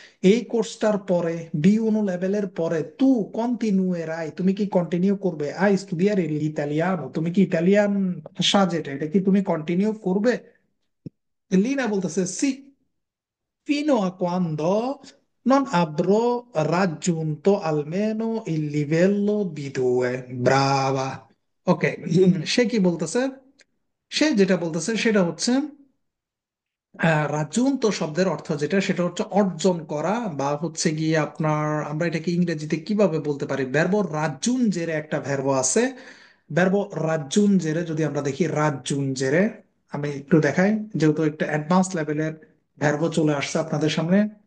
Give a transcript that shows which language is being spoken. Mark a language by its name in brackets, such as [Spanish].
[Bangla] এই কোর্সটার পরে, B1 লেভেলের পরে, [Italian] tu continuerai [Bangla] তুমি কি কন্টিনিউ করবে, [Italian] a studiare l'italiano [Bangla] তুমি কি ইতালিয়ান ভাষা যেটা, এটা কি তুমি কন্টিনিউ করবে। [Italian] লিনা [Bangla] বলতেছে [Italian] সি, fino a quando non avrò raggiunto almeno il livello B2, brava। [Bangla] ওকে, সে কি বলতেছে? সে যেটা বলতেছে সেটা হচ্ছে রাজুন্ত শব্দের অর্থ যেটা, সেটা হচ্ছে অর্জন করা, বা হচ্ছে গিয়ে আপনার, আমরা এটাকে ইংরেজিতে কিভাবে বলতে পারি, ভার্ব রাজ্জুনজেরে একটা ভার্ব আছে, ভার্ব রাজ্জুনজেরে যদি আমরা দেখি, রাজ্জুনজেরে আমি একটু দেখাই, যেহেতু একটা অ্যাডভান্স লেভেলের ভার্ব চলে আসছে আপনাদের সামনে।